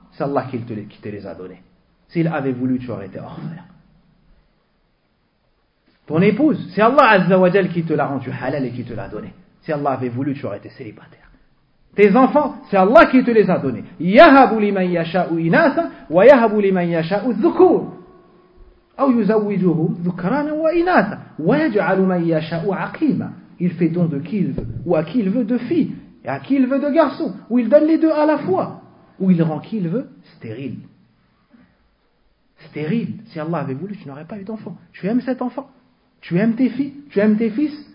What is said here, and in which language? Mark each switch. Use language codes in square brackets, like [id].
[fr] C'est Allah qui te les a donnés. S'il avait voulu, tu aurais été orphelin. Ton épouse? C'est Allah Azza wa Jal qui te l'a rendu halal et qui te l'a donné. Si Allah avait voulu, tu aurais été célibataire. Tes enfants? C'est Allah qui te les a donnés. [ar] Yahabu liman yasha'u inatha wa yahabu liman yasha'u dhukur. أو يزوجه ذكرانا وإناثا ويجعل من يشاء عقيما. [fr] Il fait don de qui il veut, ou à qui il veut de fille, et à qui il veut de garçon, ou il donne les deux à la fois, ou il rend qui il veut stérile. Stérile. Si Allah avait voulu, tu n'aurais pas eu d'enfant. Tu aimes cet enfant, tu aimes tes filles, tu aimes tes fils.